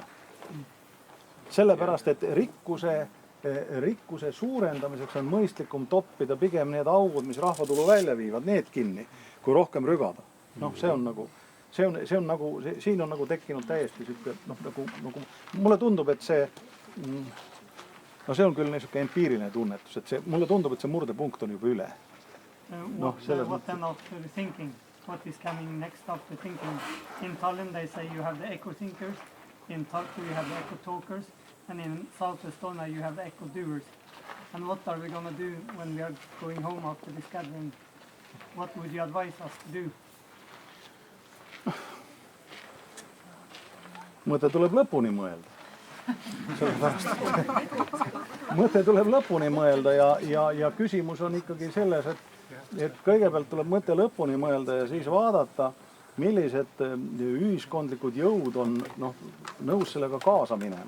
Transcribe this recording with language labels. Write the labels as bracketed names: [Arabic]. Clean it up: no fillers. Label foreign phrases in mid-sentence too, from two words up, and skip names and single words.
[Estonian] Sellepärast, et rikkuse suurendamiseks on mõistlikum toppida pigem need augud, mis rahvatulu välja viivad, need kinni, kui rohkem rügada. Noh, siin on nagu tekkinud täiesti siuke, nagu mulle tundub, et see on küll niisugune empiiriline tunnetus, et mulle tundub, et see murdepunkt on juba üle. [English] What then after the thinking? What is coming next after thinking? In Tallinn they say you have the eco-thinkers, in Tartu you have the eco-talkers, and in South Estonia you have the eco-doers. And what are we going to do when we are going home after this gathering? What would you advise us to do? [Estonian] Mõte tuleb lõpuni mõelda. Mõte tuleb lõpuni mõelda ja küsimus on ikkagi selles, et kõigepealt tuleb mõte lõpuni mõelda ja siis vaadata, millised ühiskondlikud jõud on nõus sellega kaasa minema.